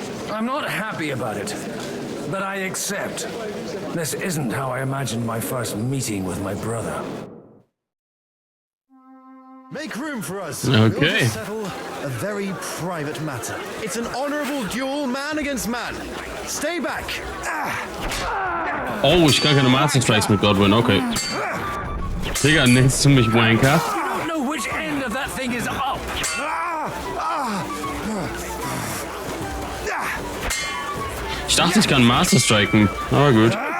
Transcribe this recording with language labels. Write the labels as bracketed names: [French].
[English] I'm not happy about it, but I accept. This isn't how I imagined my first meeting with my brother. Make room for us. Okay. We'll just settle a very private matter. It's an honorable duel, man against man. Stay back. [German] Oh, ich kann keine Master Strikes mit Godwin, okay. Digga, nennst du mich Wanker? [English] You don't know which end of that thing is up. [German] Ich dachte, ich kann Master striken, aber gut.